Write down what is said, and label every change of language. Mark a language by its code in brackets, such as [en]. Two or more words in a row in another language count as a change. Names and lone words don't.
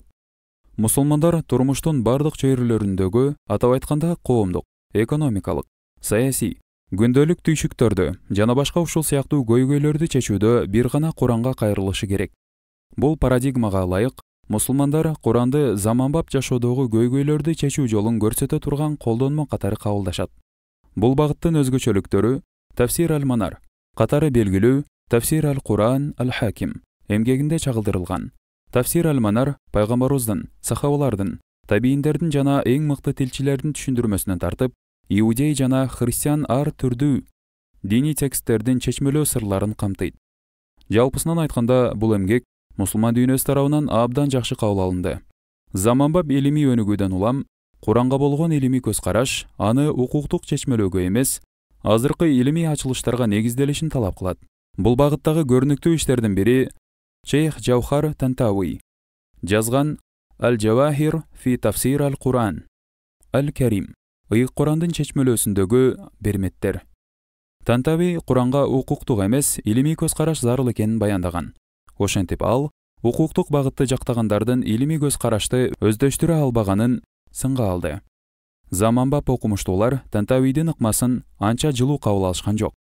[ky] Мусулмандар турмуштун бардык чөйрөлөрүндөгү, атап айтканда коомдук, экономикалык, саясий, күндөлүк түйшүктөрдү жана башка ушул сыяктуу көйгөйлөрдү чечүүдө бир гана Куранга кайрылышы керек. Бул парадигмага ылайык, мусулмандар Куранды заманбап жашоодогу көйгөйлөрдү чечүү жолун көрсөтө турган колдонмо катары кабылдашат. Бул багыттын өзгөчөлүктөрү Тафсир аль-Манар катары белгилүү Тафсир аль-Куран аль-Хаким эмгегинде чагылдырылган. Тафсир аль-Манар пайгамбарыбыздын, сахабалардын, табийиндердин жана эң мыкты тилчилердин түшүндүрмөсүнөн тартып, иудей жана христиан ар түрдүү диний тексттердин чечмелөө сырларын камтыйт. Жалпысынан айтканда, бул эмгек мусулман дүйнөсү тарабынан абдан жакшы кабыл алынды. Заманбап илимий өнүгүүдөн улам Куранга болгон илимий көз караш аны укуктук чечмелөөгө эмес, азыркы илимий ачылыштарга негизделишин талап кылат. Бул багыттагы көрүнүктүү иштердин бири Шейх Джаухар Тантауи жазган Аль-Джавахир фи тафсир аль-Куран аль-Карим ыйык Курандын чечмелөөсүндөгү берметтер. Тантауи Куранга укуктук эмес, илимий көз караш зарыл экенин баяндаган. Ошентип, ал укуктук багытты жактагандардын илимий көз карашты өздөштүрө албаганын сынга алды. Заманбап окумуштуулар Тантауидин ыкмасын анча жылуу кабыл алышкан жок.